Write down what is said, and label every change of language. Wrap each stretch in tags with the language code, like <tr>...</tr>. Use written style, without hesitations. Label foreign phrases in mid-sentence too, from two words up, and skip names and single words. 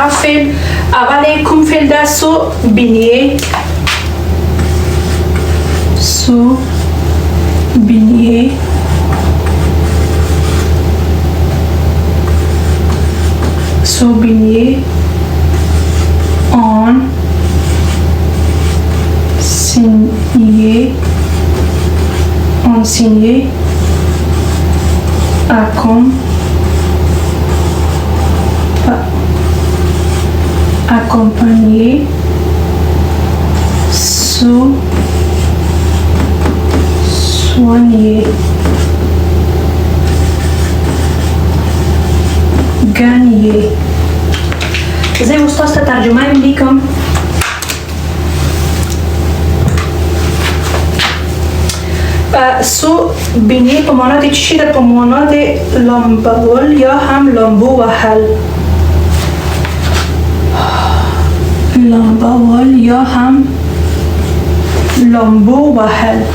<ps>فعل اول کوم فعل ده</ps> <fr>se baigner</fr> <ps>سو</ps> <fr>بینیه souligner enseigner accompagner soigner gagner.</fr> <ps>زي استاذ ترجمه ليكم</ps> <fr>se baigner</fr> <ps>په معنا د چی ده؟ په معنا د لامبول یا هم لامبو وهل. لامبول یا هم لامبو وهل.</ps>